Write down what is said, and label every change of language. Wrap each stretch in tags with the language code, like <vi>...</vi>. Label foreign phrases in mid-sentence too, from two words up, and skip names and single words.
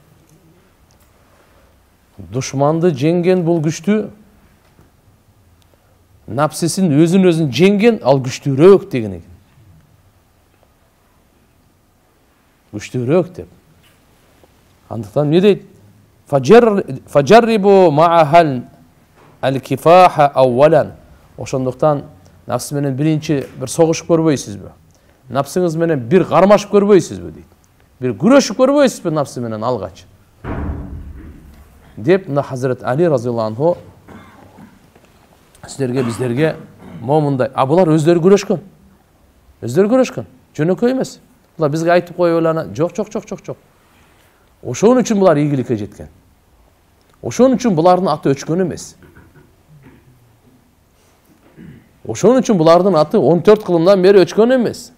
<ky>Душманды жеңген бул күчтүү. Напсысын өзүн жеңген ал күчтүүрөөк деген экен. Күчтүүрөөк деп. Андыктан эмне дейт?</ky> <ar>فجربوا معها الكفاح أولا.</ar> <ky>Ошондуктан напсы менен биринчи бир согушуп көрбөйсүзбү? Напсыңыз менен бир кармашып көрбөйсүзбү дейт. Бир күрөшүп көрбөйсүзбү напсы менен алгач? Деп мына Hazret Ali</ky> <ar>رضي الله عنه</ar> <ky>силерге биздерге момундай, булар өздөрү күрөшкөн. Жөнөкөй эмес. Булар бизге айтып коюп эле, жок. Ошон үчүн булар ийгиликке жеткен. Ошон үчүн булардын аты өчкөн эмес. Ошон үчүн булардын аты 14 кылымдан бери өчкөн эмес.</ky>